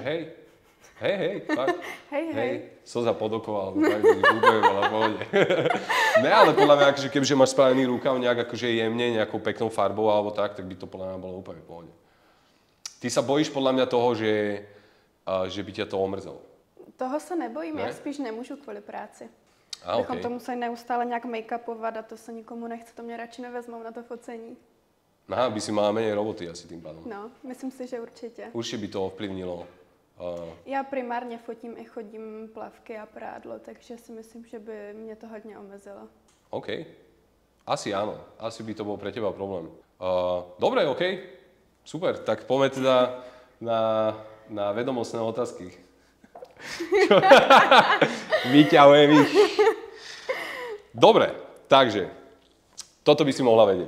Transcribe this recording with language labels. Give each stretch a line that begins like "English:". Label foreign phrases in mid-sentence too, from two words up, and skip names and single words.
Slovak: že hej. Hej, fakt. Hej. Slza pod oko, alebo tak, úplne veľa pohode. Ne, ale podľa mňa, akože kebyže máš spravený rukav nejak akože jemne, nejakou peknou farbou alebo tak by to podľa mňa bolo úplne v pohode. Ty sa bojíš podľa mňa toho, že by ťa to omrzelo.
Czech: Toho se nebojím, Ne? já spíš nemůžu kvůli práci.
Slovak: A
Czech: Bychom
Slovak: okej.
Czech: to museli neustále nějak make-upovat a to se nikomu nechce, to mě radši nevezmou na to focení.
Slovak: Aha, by si mala menej roboty asi tým pádom.
Czech: No, myslím si, že určitě.
Slovak: Určite by to ovplyvnilo.
Czech: Já primárně fotím i chodím plavky a prádlo, takže si myslím, že by mě to hodně omezilo.
Slovak: OK. Asi áno. Asi by to bol pre teba problém. Dobre, OK. Super. Tak poďme teda na vedomostné otázky. Vyťahujem ich. Dobre, takže toto by si mohla vedieť.